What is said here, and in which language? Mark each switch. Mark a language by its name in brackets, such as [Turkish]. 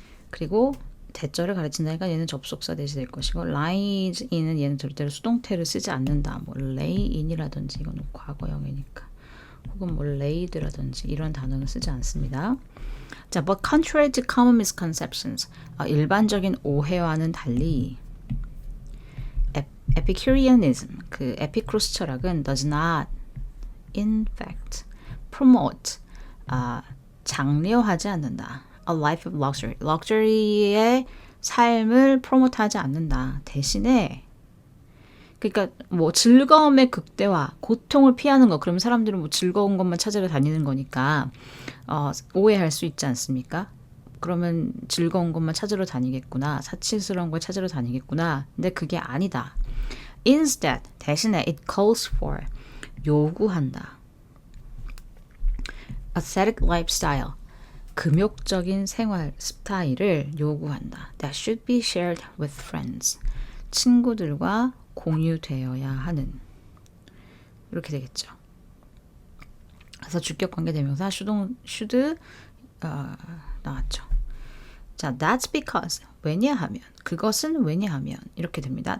[Korean] 그리고 대절을 가르친다니까 얘는 접속사 대시 될 것이고 lies in은 얘는 절대로 수동태를 쓰지 않는다. 뭐 lay in이라든지 이건 과거형이니까 혹은 뭐 laid라든지 이런 단어는 쓰지 않습니다. [English] 자, but contrary to common misconceptions, [Korean] 일반적인 오해와는 달리 [English] Epicureanism, [Korean] 그 에피쿠로스 철학은 [English] does not in fact promote, [Korean] 장려하지 않는다. [English] A life of luxury, [Korean] 럭셔리의 삶을 프로모트하지 않는다. 대신에 그러니까 뭐 즐거움의 극대화, 고통을 피하는 거, 그러면 사람들은 뭐 즐거운 것만 찾으러 다니는 거니까 오해할 수 있지 않습니까? 그러면 즐거운 것만 찾으러 다니겠구나, 사치스러운 걸 찾으러 다니겠구나. 근데 그게 아니다. [English] Instead, [Korean] 대신에 [English] it calls for, [Korean] 요구한다. [English] Aesthetic lifestyle, [Korean] 금욕적인 생활 스타일을 요구한다. [English] That should be shared with friends. [Korean] 친구들과 공유되어야 하는. 이렇게 되겠죠. 그래서 주격관계대명사 should 나왔죠. 자, [English] that's because [Korean] 왜냐하면 그것은 왜냐하면 이렇게 됩니다.